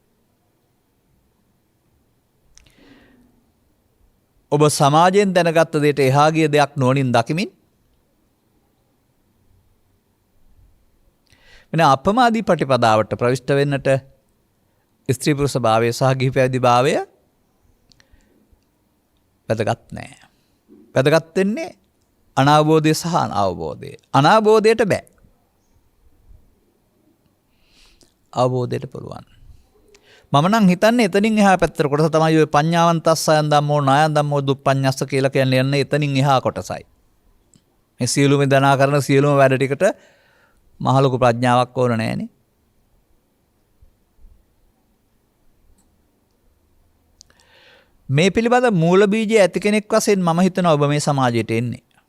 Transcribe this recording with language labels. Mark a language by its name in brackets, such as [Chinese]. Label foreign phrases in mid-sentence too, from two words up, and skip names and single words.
[Sinhala] ඔබ සමාජයෙන් දැනගත්ත දෙයට එහා ගිය දෙයක් නොනින් දකිමින් වෙන අපමාදී ප්‍රතිපදාවට ප්‍රවිෂ්ඨ වෙන්නට ස්ත්‍රී පුරුෂ භාවය සහ ගිහි පැවිදි භාවය වැදගත් නැහැ. වැදගත් වෙන්නේ අනාවබෝධය සහ අවබෝධය. අනාවබෝධයට බෑ. අවබෝධයට පුළුවන්. මම නම් හිතන්නේ එතනින් එහා පැත්තට කොටස තමයි ඔය [Pali] පඤ්ඤාවන්තස්සයන් ධම්මෝ නායන් ධම්මෝ දුප්පඤ්ඤස්ස [Sinhala] කියලා කියන්නේ යන්නේ එතනින් එහා කොටසයි. මේ සියලුම දනා කරන සියලුම වැඩ ටිකට මහ ලොකු ප්‍රඥාවක් ඕන නැහැනේ. මේ පිළිබඳ මූල බීජය ඇති කෙනෙක් වශයෙන් මම හිතනවා ඔබ මේ සමාජයට එන්නේ.